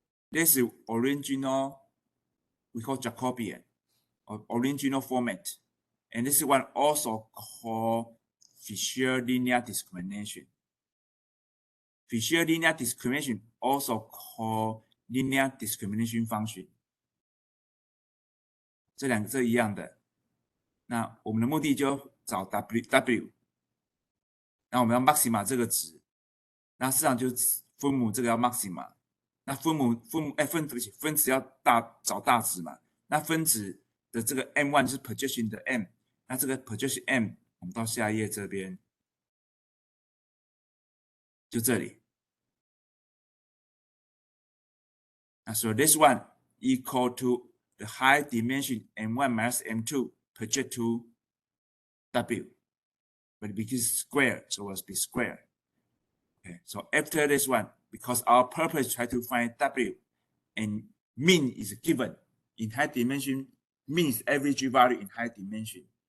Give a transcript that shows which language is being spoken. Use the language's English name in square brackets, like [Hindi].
[English] This is original, we call Jacobian, or original format. And this is one also called Fisher linear discrimination. Fisher linear discrimination also called linear discrimination function. [Chinese] 这两个是一样的。那我们的目的就找 W， 那我们要 maxima 这个值，那市场就分母这个要 maxima， 那分子要找大值嘛，那分子的这个 M1 就是 projection 的 M， 那这个 projection M 我们到下一页这边，就这里。 [English] 那so this one equal to the high dimension M1 minus M2 project to W, but because it's square, so it must be square. Okay, so after this one, because our purpose is try to find W, and mean is given in high dimension, mean is average value in high dimension.